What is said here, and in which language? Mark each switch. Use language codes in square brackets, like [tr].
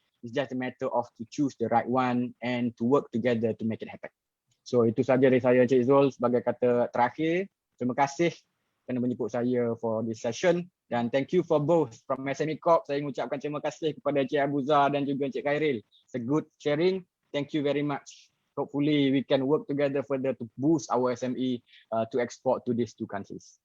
[en] It's just a matter of to choose the right one and to work together to make it happen. [ms] So itu saja dari saya Cik Zul sebagai kata terakhir. Terima kasih kerana menjemput saya [en] for this session. [ms] Dan [en] thank you for both from [ms] SME Corp. Saya mengucapkan terima kasih kepada Cik Abuza dan juga Cik Khairil. [en] It's a good sharing. Thank you very much. Hopefully we can work together further to boost our SME to export to these two countries.